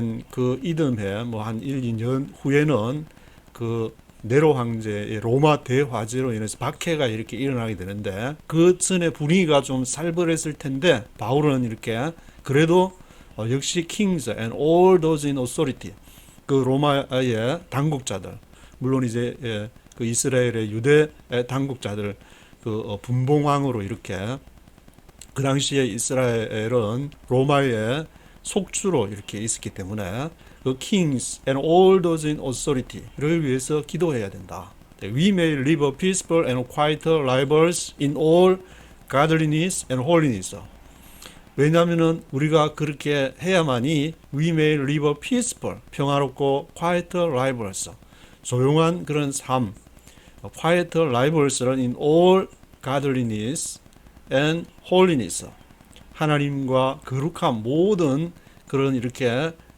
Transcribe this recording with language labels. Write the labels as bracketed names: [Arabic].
[Korean] 그 이듬해 뭐 한 1, 2년 후에는 그 네로 황제의 로마 대화재로 인해서 박해가 이렇게 일어나게 되는데 그 전에 분위기가 좀 살벌했을 텐데 바울은 이렇게 그래도 역시 [English] kings and all those in authority, [Korean] 그 로마의 당국자들, 물론 이제 그 이스라엘의 유대 당국자들, 그 분봉왕으로 이렇게 그 당시에 이스라엘은 로마의 속주로 이렇게 있었기 때문에 그 [English] kings and all those in authority [Korean] 를 위해서 기도해야 된다. [English] We may live a peaceful and quiet lives in all godliness and holiness. [Korean] 왜냐하면은 우리가 그렇게 해야만이 [English] we may live a peaceful, [Korean] 평화롭고 [English] quiet lives, [Korean] 조용한 그런 삶, quiet lives는 [English] in all godliness and holiness, [Korean] 하나님과 거룩한 모든 그런 이렇게